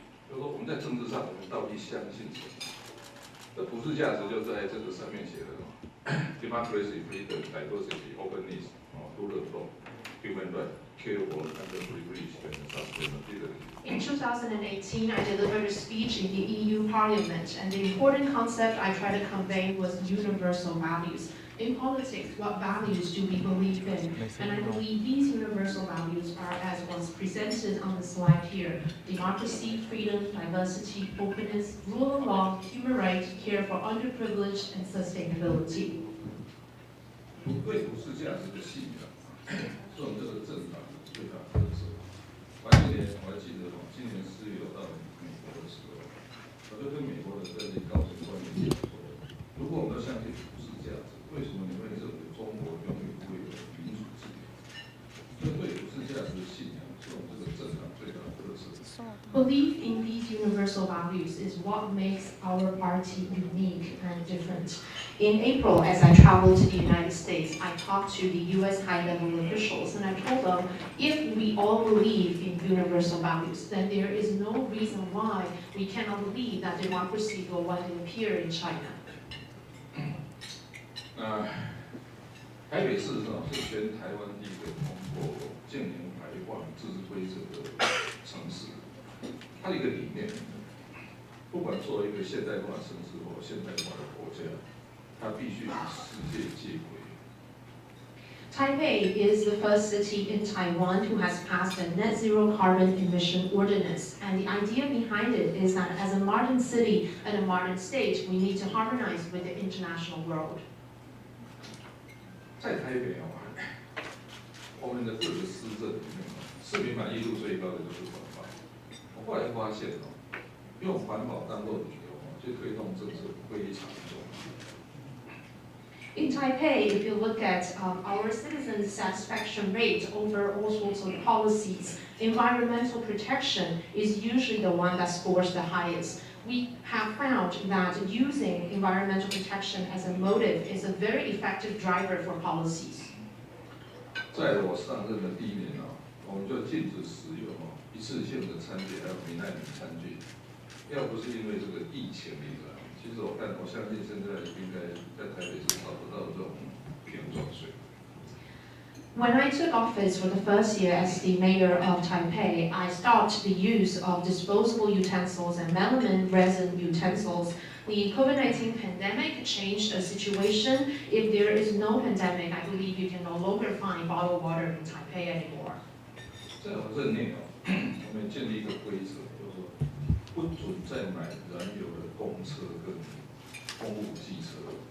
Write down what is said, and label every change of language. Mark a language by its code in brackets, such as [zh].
[zh] 就是说我们在政治上，我们到底相信什么？这普世价值就在这个上面写的 [en] democracy, freedom, diversity, openness, rule of law, human rights, care for underprivileged, and sustainability. In 2018, I delivered a speech in the EU Parliament, and the important concept I tried to convey was universal values. In politics, what values do we believe in? And I believe these universal values are as was presented on the slide here: democracy, freedom, diversity, openness, rule of law, human rights, care for underprivileged, and sustainability. [zh] 对普世价值的信仰，是我们这个政党最大的特色。前几年我还记得，今年4月我到美国的时候，我就跟美国的这些高层官员讲说，如果我们要相信普世价值，为什么你会认为中国永远不会有民主自由？所以对普世价值的信仰是我们这个政党最大的特色。 [en] Belief in these universal values is what makes our party unique and different. In April, as I traveled to the United States, I talked to the U.S. high-level officials, and I told them, if we all believe in universal values, then there is no reason why we cannot believe that democracy will one day appear in China. [zh] 台北市是全台湾第一个通过净零排放自治规则的城市。它的一个理念，不管作为一个现代化城市或现代化的国家，它必须与世界接轨。 [en] Taipei is the first city in Taiwan who has passed a net zero carbon emission ordinance. And the idea behind it is that as a modern city and a modern state, we need to harmonize with the international world. [zh] 在台北我们的各个市政里面市民满意度最高的就是环保。我后来发现用环保当做理由去推动政策非常重要。 [en] In Taipei, if you look at our citizens' satisfaction rate over all sorts of policies, environmental protection is usually the one that scores the highest. We have found that using environmental protection as a motive is a very effective driver for policies. [zh] 在我上任的第1年我们就禁止使用一次性的餐具，还有美奈米餐具。要不是因为这个疫情其实我相信现在应该在台北市找不到这种瓶装水。 [en] When I took office for the first year as the mayor of Taipei, I stopped the use of disposable utensils and melamine resin utensils. The COVID-19 pandemic changed the situation. If there is no pandemic, I believe you can no longer find bottled water in Taipei anymore. [zh] 在我任内我们建立一个规则，就是说不准再买燃油的公车跟公务机车。